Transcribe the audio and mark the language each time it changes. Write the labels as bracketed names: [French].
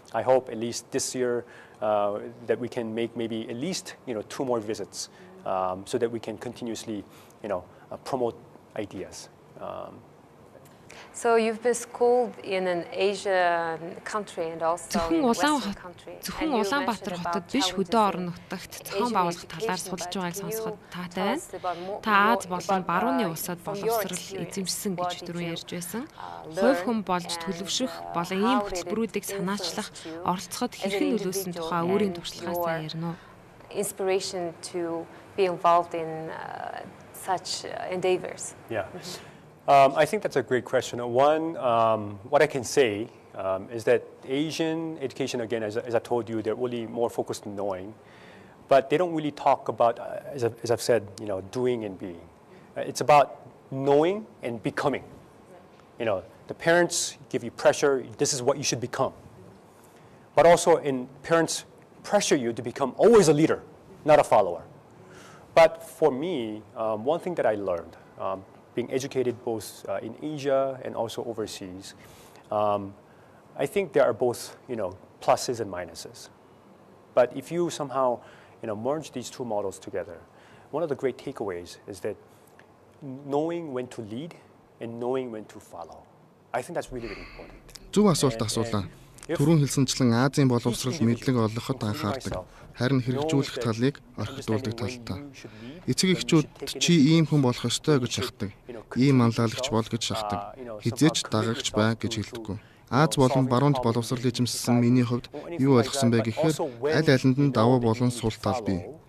[English] I hope at least this year that we can make maybe at least 2 more visits, so that we can continuously promote ideas. So you've been schooled in an Asian country and also in Western country. [Mongolian] Зөвхөн Улаанбаатар хотод биш хөдөө орон нутагт зохион байгуулах талаар судалж байгааг сонсоход таатай байна. Та Аз болон барууны улсад боловсрол эзэмшсэн гэж түрүү ярьж байсан. Хувь хүн болж төлөвшөх болон ийм хөтөлбөрүүдийг санаачлах, оролцоход хэрхэн нөлөөсөн тухай өөрийн туршлагаас ярина уу? [English] Inspiration to be involved in such endeavors. Yeah. I think that's a great question. One, what I can say is that Asian education, again, as I told you, they're really more focused on knowing, but they don't really talk about, as I've said, doing and being. It's about knowing and becoming. The parents give you pressure. This is what you should become. But also, parents pressure you to become always a leader, not a follower. But for me, one thing that I learned, being educated both in Asia and also overseas, I think there are both, pluses and minuses. But if you somehow, merge these two models together, one of the great takeaways is that knowing when to lead and knowing when to follow. I think that's really, really important. [Mongolian] Зөв асуулт асуулаа. Түрүүн хэлсэнчлэн Азийн боловсрол мэдлэг олгоход анхаардаг. Харин хэрэгжүүлэх талыг орхидуулдаг талтай. Эцэг эхчүүд чи ийм хүн болох ёстой гэж шахдаг. Ийм манлайлагч бол гэж шахдаг. Хизээч дагагч бай гэж хэлдэггүй. Аз болон баруунд боловсрол эзэмшсэн миний хувьд юу ойлгосон бэ гэхээр аль алинд нь давуу болон сул тал бий.